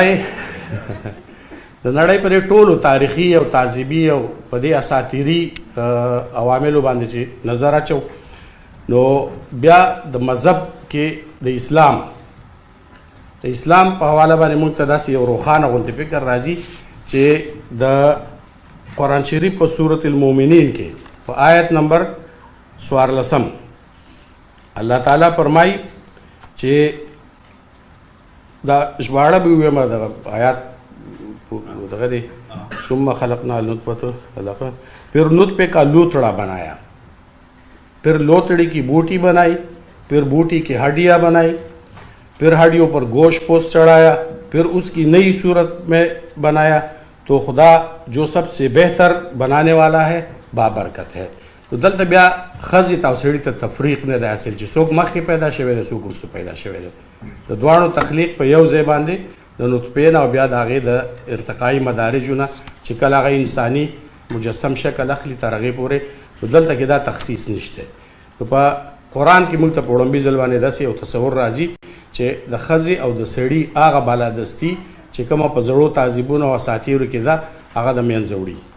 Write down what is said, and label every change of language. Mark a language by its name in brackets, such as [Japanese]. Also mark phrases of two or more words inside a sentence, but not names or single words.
[Pashto] نړۍ په دې ټولو تاریخي او تعذیبي او په دې اساطیري عواملو باندې چې نظر اچو نو بیا د مذهب کې د اسلام په حواله باندې موږ ته داسې یو روښانه غوندې فکر راځي چې د قرآن شریف په سورة المؤمنین کې په آیت نمبر 14 الله تعالی فرمایي چې دا ژباړه به ووایم دغه آیات دغه دی [Arabic] ثم خلقنا النطفة خلقا [Urdu] پھر نطفے کا لوتڑا بنایا پھر لوتڑی کی بوٹی بنائی پھر بوٹی کی ہڈیاں بنائی پھر ہڈیوں پر گوشت پوست چڑھایا پھر اس کی نئی صورت میں بنایا تو خدا جو سب سے بہتر بنانے والا ہے بابرکت ہے تو [Pashto] دلته بیا ښځې ته او سړي ته تفریق نه دی حاصل چې څوک مخکې پیدا شوی دی څوک وروسته پیدا شوی دی د دواړو تخلیق په یو ځای باندې د نطفې نه او بیا د هغې د ارتقایي مدارجو نه چې کله هغه انساني مجسم شکل اخلي تر هغې پورې نو دلته کې دا تخصیص نشته نو په قرآن کې موږ ته په وړومبي ځل باندې داسې یو تصور راځي چې د ښځې او د سړي هغه بالادستي چې کومه په زړو تعذیبونو او اساطیرو کې ده هغه د منځه وړي